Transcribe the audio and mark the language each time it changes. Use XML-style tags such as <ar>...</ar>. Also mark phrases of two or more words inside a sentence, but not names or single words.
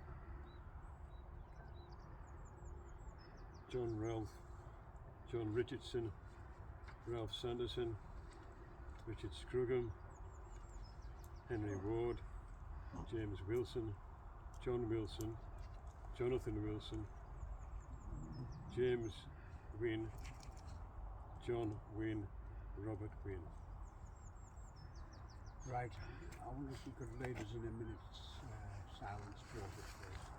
<en>John Ralph, John Richardson, Ralph Sanderson, Richard Scrugham, Henry Ward, James Wilson, John Wilson, Jonathan Wilson, James Wynne, John Wynne, Robert Wynne. Right, I wonder if you could lead us in a minute's silence, Joseph, please.</en>